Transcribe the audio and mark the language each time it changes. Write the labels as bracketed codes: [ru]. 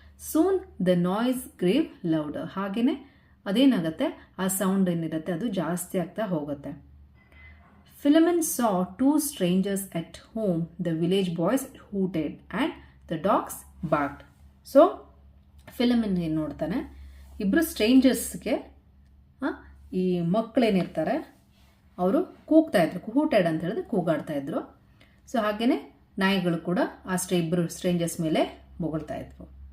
[en] Soon the noise grew louder. [kn] ಹಾಗೆಯೇ ಅದೇನಾಗುತ್ತೆ, ಆ ಸೌಂಡ್ ಏನಿರುತ್ತೆ ಅದು ಜಾಸ್ತಿ ಆಗ್ತಾ ಹೋಗುತ್ತೆ. ಫಿಲಮನ್ ಸಾ [en] 2 strangers at home. The village boys hooted and the dogs barked. [kn] So ಫಿಲಮನ್ ಏನು ನೋಡ್ತಾನೆ, ಇಬ್ಬರು ಸ್ಟ್ರೇಂಜರ್ಸ್ಗೆ ಈ ಮಕ್ಕಳೇನಿರ್ತಾರೆ ಅವರು ಕೂಗ್ತಾ ಇದ್ರು. ಹೂಟೆಡ್ ಅಂತ ಹೇಳಿದ್ರೆ ಕೂಗಾಡ್ತಾ ಇದ್ರು. ಸೊ ಹಾಗೆಯೇ ನಾಯಿಗಳು ಕೂಡ ಆ ಇಬ್ಬರು ಸ್ಟ್ರೇಂಜರ್ಸ್ ಮೇಲೆ ಬೊಗಳ್ತಾ ಇದ್ರು.